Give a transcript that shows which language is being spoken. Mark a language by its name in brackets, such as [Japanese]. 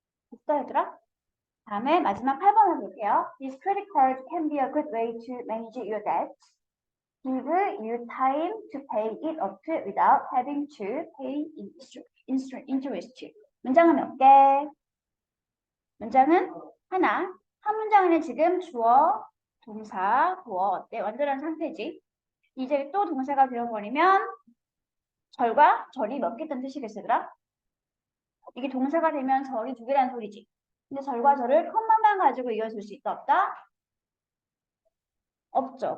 [Korean] 됐어, 얘들아? 다음에 마지막 8번 해볼게요. [English] This credit card can be a good way to manage your debt. Give you time to pay it off without having to pay interest. [Korean] 문장은 몇 개? 문장은 하나. 한 문장 안에 지금 주어, 동사, 보어 어때? 완전한 상태지. 이제 또 동사가 되어버리면 절과 절이 몇 개 있다는 뜻이겠어요? 이게 동사가 되면 절이 두 개라는 소리지. 근데 절과 절을 컴마만 가지고 이어줄 수 있다 없다? 없죠.